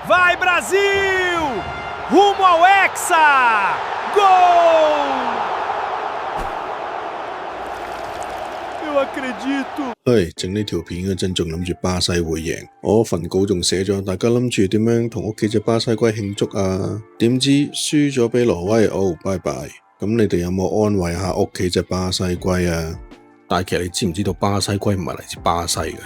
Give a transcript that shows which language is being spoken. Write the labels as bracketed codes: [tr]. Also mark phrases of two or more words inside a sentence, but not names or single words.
[pt] Vai Brasil! Rumo ao Hexa! Gol! Eu acredito。 [yue] 整呢條片嗰陣仲諗住巴西會贏，我份稿仲寫咗大家諗住點樣同屋企隻巴西龜慶祝啊，點知輸咗俾挪威，拜拜。咁你哋有冇安慰下屋企隻巴西龜啊？但係其實你知唔知道巴西龜唔係嚟自巴西嘅？